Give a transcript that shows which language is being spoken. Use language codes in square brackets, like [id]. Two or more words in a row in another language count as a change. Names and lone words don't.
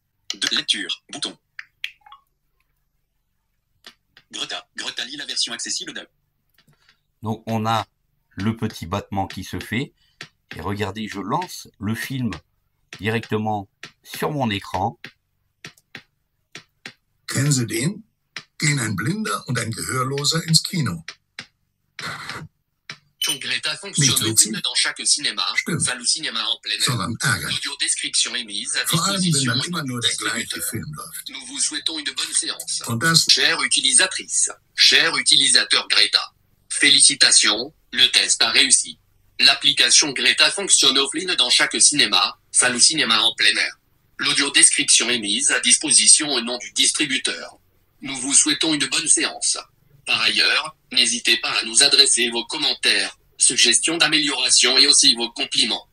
[fr] De lecture, bouton. Greta lit la version accessible de... Donc on a le petit battement qui se fait. Et regardez, je lance le film directement sur mon écran. [de] Kennen Sie den? Gehen ein Blinder und ein Gehörloser ins Kino. [fr] Greta fonctionne au film dans chaque cinéma, [de] Stimmt. [fr] salle ou cinéma en plein air. [de] Sondern ärgerlich. [fr] L'audio-description est mise à [de] Vor allem, wenn [fr] disposition [de] dann [fr] de [de] immer [fr] notre [de] nur der gleiche [fr] distributeur. [de] Film läuft. [fr] Nous vous souhaitons une bonne séance. [de] Und das [fr] Chère utilisatrice, cher utilisateur Greta, félicitations, le test a réussi. L'application Greta fonctionne offline dans chaque cinéma, salle ou cinéma en plein air. L'audio-description est mise à disposition au nom du distributeur. Nous vous souhaitons une bonne séance. Par ailleurs, n'hésitez pas à nous adresser vos commentaires, suggestions d'amélioration et aussi vos compliments.